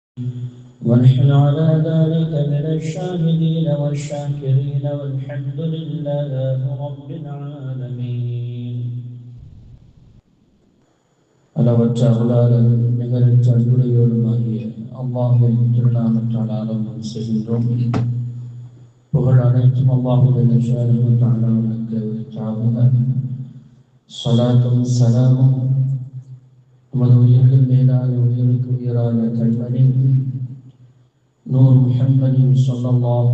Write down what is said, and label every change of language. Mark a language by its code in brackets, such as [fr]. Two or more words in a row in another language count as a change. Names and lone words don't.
[ar] ونحن على ذلك من الشاهدين والشاكرين والحمد لله رب العالمين. [ta] அளவற்ற அருளாளர் நிகரற்ற அன்புடையோருமாகிய அல்லாஹ்வின் திருநாமத்தால் ஆரம்பம் செய்கின்றோம். புகழ் அனைத்தும் அல்லாஹ்வுடைய [ar] شأنه و تعالى [ta] உரித்தாகுக. ஸலாத்தும் ஸலாமும் நமது உயிர்கள் மேலான உயிருக்கு உயிரான கண்மணி நூர் முஹம்மது ஸல்லல்லாஹு